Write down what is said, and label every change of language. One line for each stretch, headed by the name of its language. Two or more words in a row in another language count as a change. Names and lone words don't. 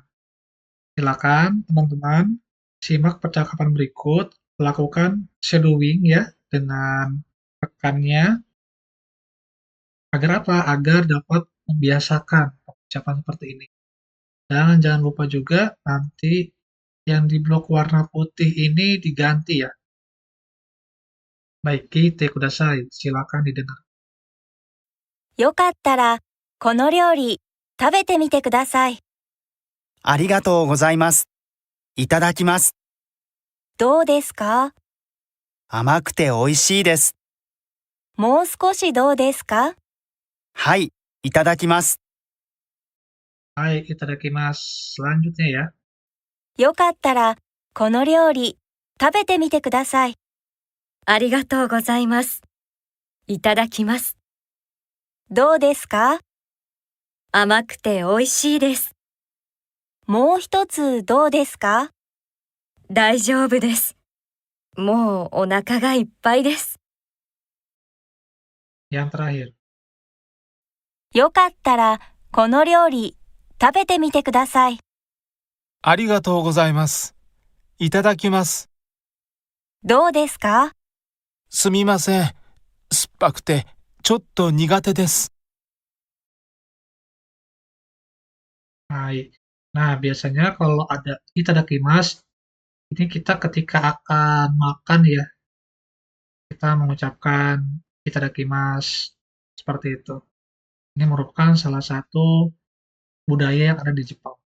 Indonesian: Silakan teman-teman simak percakapan berikut, lakukan shadowing ya dengan rekannya agar apa? Agar dapat membiasakan ucapan seperti ini. Dan jangan lupa juga nanti yang di blok warna putih ini diganti ya.
Japanese: Baik, 聞いてください.
Indonesian: Silakan didengar.
Japanese: よかったら、この料理、食べてみてください。ありがとうございます。いただきます。どうですか？甘くて美味しいです。もう少しどうですか？はい、いただきます。はい、いただきます.
Indonesian: Selanjutnya ya.
Japanese: よかったら、この料理、食べてみてください。ありがとうございます。いただきます。どうですか？甘くて美味しいです。もう一つどうですか？大丈夫です。もうお腹がいっぱいです。
Indonesian: Yang terakhir.
Japanese: よかったら、この料理、食べてみてください。ありがとうございます。いただきます。どうですか？すみません。酸っぱくてちょっと苦手です。
Indonesian: Baik. Nah, biasanya kalau ada itadakimasu, ini kita ketika akan makan ya, kita mengucapkan itadakimasu seperti itu. Ini merupakan salah satu budaya yang ada di Jepang.